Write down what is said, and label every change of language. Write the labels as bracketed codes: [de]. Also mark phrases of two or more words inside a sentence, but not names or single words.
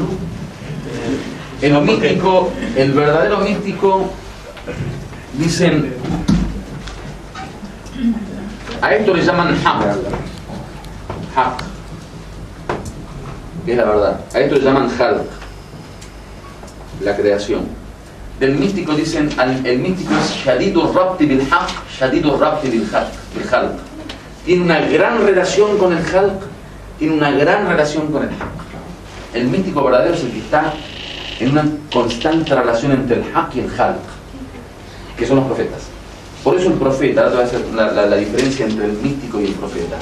[es] El místico, el verdadero místico, dicen... A esto le llaman haq, que es la verdad. A esto le llaman khalq, la creación. Del místico dicen, el místico es [ar] شديد الربط بالحق, شديد الربط بالخلق. [es] Tiene una gran relación con el khalq, tiene una gran relación con el haq. El místico verdadero es el que está en una constante relación entre el haq y el khalq, que son los profetas. Por eso el profeta, ahora te voy a hacer la diferencia entre el místico y el profeta.